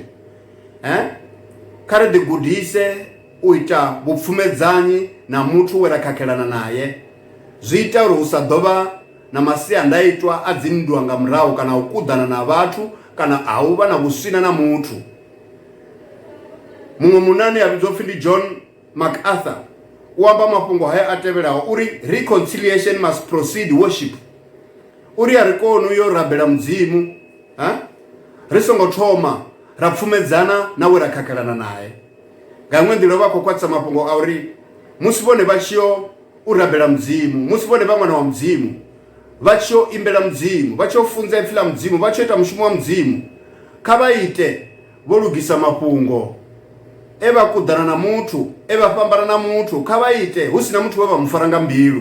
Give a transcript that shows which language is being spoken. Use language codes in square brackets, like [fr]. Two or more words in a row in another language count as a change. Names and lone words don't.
[ve] Kha ri ḓigudise u ita vhupfumedzanyi na muthu we ra khakhelana naye, zwi ita uri hu sa ḓovha na masiandaitwa a dzinndwa nga murahu kana u kuḓana na vhathu kana a u vha na vhuswina na muthu. Muṅwe munani a vhidzwa upfhi ndi John MacArthur u amba mafhungo haya a tevhelaho uri [en] reconciliation must proceed worship. [ve] Uri a ri koni yo rabela Mudzimu ri songo thoma ra pfumedzana na we ra khakhelana naye. Nga iṅwe nḓila vha khou khwaṱhisa mafhungo a uri musi vhone vha tshi yo u rabela Mudzimu, musi vhone vha ṅwana wa Mudzimu, vha tshi yo imbela Mudzimu, vha tshi yo funza ipfhi ḽa Mudzimu, vha tshi yo ita mushumo wa Mudzimu, kha vha ite vho lugisa mafhungo e vha kuḓana na muthu, e vha fhambana na muthu, kha vha ite hu sina muthu we vha mufara nga mbilu.